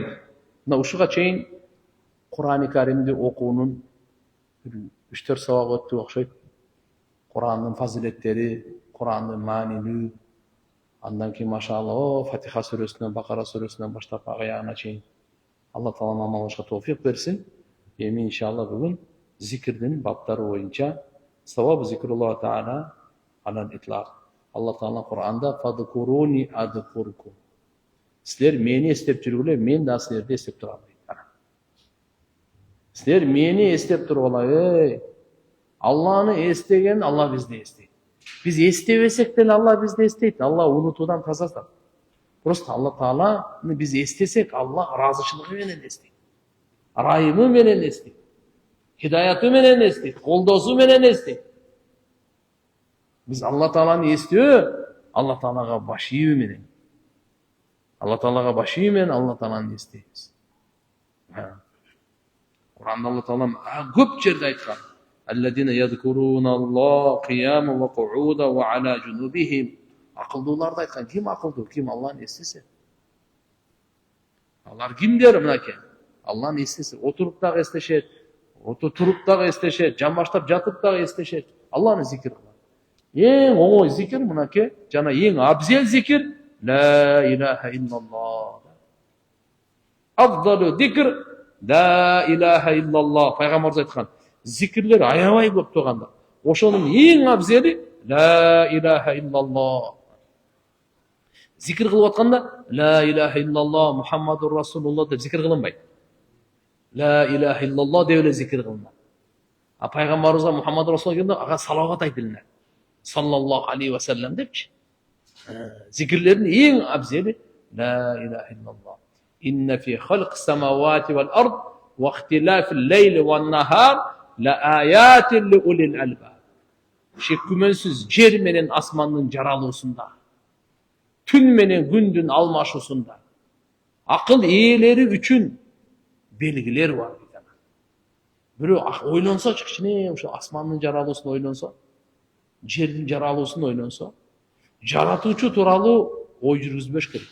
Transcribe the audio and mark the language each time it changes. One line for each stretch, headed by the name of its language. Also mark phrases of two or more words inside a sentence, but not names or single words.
Kyrgyz: Мына ушуга чейин Кур'ан-ы Каримди окуунун 3-4 сабак өттү окшойт. Кур'андын фазилеттери, Кур'андын маанилүү, андан кийин машалла Фатиха сүрөсүнөн, Бакара сүрөсүнөн баштап аягына чейин. Алла Таала амал кылышка товфик берсин. Эми иншалла бүгүн зикирдин баптары боюнча
Arabic: ثواب ذكر الله تعالى على الإطلاق.
Kyrgyz: Алла Таала Кур'анда
Arabic: فاذكروني أذكركم.
Kyrgyz: Силер мени эстеп жүргүлө, мен да силерди эстеп турам дейт. Силер мени эстеп тургула, Алланы эстеген Алла бизди эстейт. Биз эстебесек деле Алла бизди эстейт. Алла унутуудан таза. Просто Алла Тааланы биз эстесек, Алла ыраазычылыгы менен эстейт. Райымы менен эстейт. Хидаяты менен эстейт. Колдоосу менен эстейт. Биз Алла Тааланы эстөө, Алла Таалага баш ийүү менен. Алла Таалага баш ийүү менен Алла Тааланы эстейбиз. Кур'анда Алла Таала көп жерде айткан.
Arabic: الذين يذكرون الله قياما وقعودا وعلى جنوبهم.
Kyrgyz: Акылдууларды айткан. Ким акылдуу? Ким Алланы эстесе? Алар кимдер мынакей? Алланы эстесе, отуруп дагы эстешет, туруп дагы эстешет, жамбаштап жатып дагы эстешет. Алланы зикир кылат. Эң оңой зикир мынакей, жана эң абзел зикир
Arabic: لا إله إلا الله. أفضل الذكر لا إله إلا الله.
Kyrgyz: Пайгамбарыбыз айткан. Зикирлер аябай көп турганда. Ошонун эң абзели
Arabic: لا إله إلا الله.
Kyrgyz: Зикир кылып атканда
Arabic: لا إله إلا الله محمد رسول الله
Kyrgyz: деп зикир кылынбайт.
Arabic: لا إله إلا الله
Kyrgyz: деп эле зикир кылынат. А пайгамбарыбызга
Arabic: محمد رسول الله
Kyrgyz: келгенде ага салават айтылынат.
Arabic: صلى الله عليه وسلم депчи.
Kyrgyz: Зикирлердин эң абзели
Arabic: لا إله إلا الله. إن في خلق السماوات والأرض واختلاف الليل والنهار لآيات لأولي الألباب.
Kyrgyz: Шек күмөнсүз жер менен асмандын жаралуусунда, түн менен күндүн алмашуусунда акыл ээлери үчүн белгилер бар. Бирөө ойлонсо, кичине ошо асмандын жаралуусун ойлонсо, жердин жаралуусун ойлонсо, жаратуучу тууралуу ой жүргүзбөш керек.